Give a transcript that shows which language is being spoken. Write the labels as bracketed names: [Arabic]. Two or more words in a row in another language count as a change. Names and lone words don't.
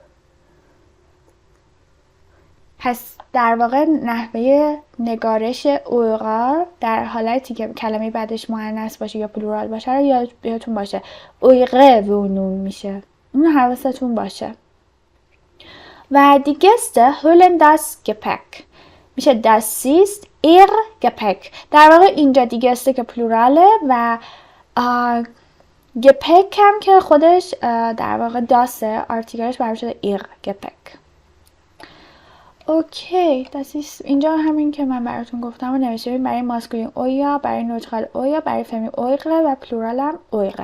[Persian] پس در واقع نحوه نگارش اویغار در حالتی که کلمه بعدش مؤنث باشه یا پلورال باشه رو یادتون باشه [German] ihre Wohnung [Persian] میشه. اون حواستون باشه. [German] و die Gäste holen das Gepäck میشه das ist ihr Gepäck. [Persian] در واقع اینجا [German] die Gäste [Persian] که پلوراله و Gepäck هم که خودش در واقع داسته آرتیکلش برای شده [German] ihr Gepäck. [Persian] اوکی اینجا همین که من براتون گفتم و نوشته برای ماسکولین اویا، برای نوترال اویا، برای فمینین اویغه و پلورال هم اویغه.